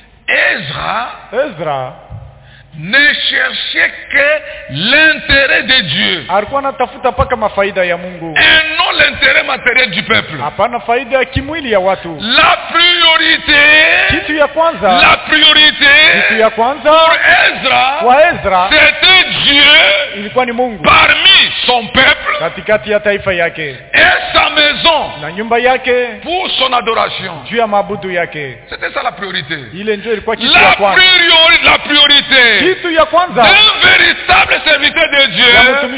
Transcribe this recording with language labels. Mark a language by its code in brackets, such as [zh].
[fr] Ezra ne cherchait que l'intérêt de Dieu. [sw] Alikuwa anatafuta paka mafaida ya Mungu. [fr] Et non l'intérêt matériel du peuple. [sw] Hapana faida ya kimwili ya watu. [fr] La priorité. [sw] Kitu ya kwanza. [fr] La priorité. [sw] Kitu ya kwanza. [fr] Pour Ezra. [sw] Kwa Ezra. [fr] C'était Dieu. [sw] Ilikuwa ni Mungu. [fr] Parmi son peuple. [sw] Katikati ya taifa yake. [fr] Et sa maison. [sw] Na nyumba yake. [fr] Pour son adoration. [sw] Juu ya mabudu yake. [fr] C'était ça la priorité. [sw] Ile ndio ilikuwa kitu ya kwanza. [fr] La priorité. [sw] Kitu ya kwanza. [fr] Un véritable serviteur de Dieu.